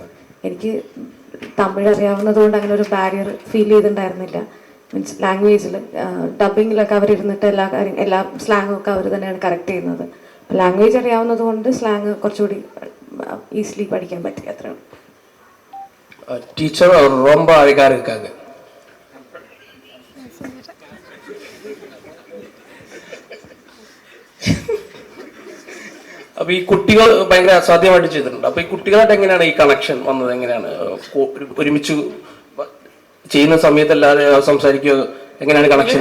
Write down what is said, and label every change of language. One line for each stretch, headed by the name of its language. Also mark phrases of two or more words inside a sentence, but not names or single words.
Malayalam: എനിക്ക് തമിഴ് അറിയാവുന്നതുകൊണ്ട് അങ്ങനെ ഒരു ബാരിയർ ഫീൽ ചെയ്തിട്ടുണ്ടായിരുന്നില്ല. മീൻസ് ലാംഗ്വേജിൽ ഡബിങ്ങിലൊക്കെ അവരിരുന്നിട്ട് എല്ലാ സ്ലാങ്ങും ഒക്കെ അവർ തന്നെയാണ് കറക്റ്റ് ചെയ്യുന്നത്. ലാംഗ്വേജ് അറിയാവുന്നത് കൊണ്ട് സ്ലാങ് കുറച്ചുകൂടി ഈസിലി പഠിക്കാൻ പറ്റി. അത്രയാണ്.
Tamil: ടീച്ചർ ரொம்ப அழகா இருக்காங்க.
Malayalam: അപ്പോൾ ഈ കുട്ടികൾ ഭയങ്കര അസാധ്യമായിട്ട് ചെയ്തിട്ടുണ്ട്. അപ്പോൾ ഈ കുട്ടികളായിട്ട് എങ്ങനെയാണ് ഈ കണക്ഷൻ വന്നത്? എങ്ങനെയാണ് ഒരുമിച്ച് ചെയ്യുന്ന സമയത്ത് എല്ലാവരും സംസാരിക്കുക, എങ്ങനെയാണ് കണക്ഷൻ?